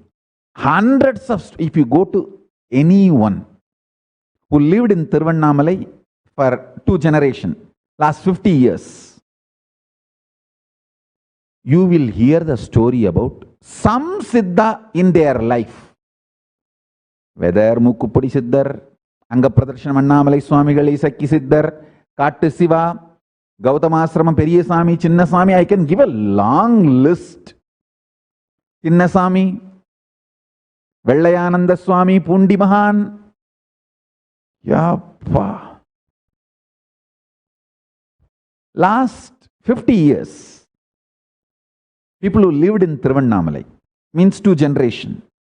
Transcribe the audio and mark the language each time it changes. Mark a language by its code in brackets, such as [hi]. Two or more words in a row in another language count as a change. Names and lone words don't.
[en] Hundreds of, if you go to anyone who lived in Tiruvannamalai for 2 generations, last 50 years, you will hear the story about some Siddha in their life. Whether Mukkupudi Siddhar, Anga Pradarshana Annamalai Swamigal, Isakki Siddhar, Kattu Siva, Gautamasrama Periyasami, Chinnasami, I can give a long list. Chinnasami, Vellayananda Swami, Pundi Mahan. Yappa. Last 50 years, people who lived in Tiruvannamalai, means 2 generations.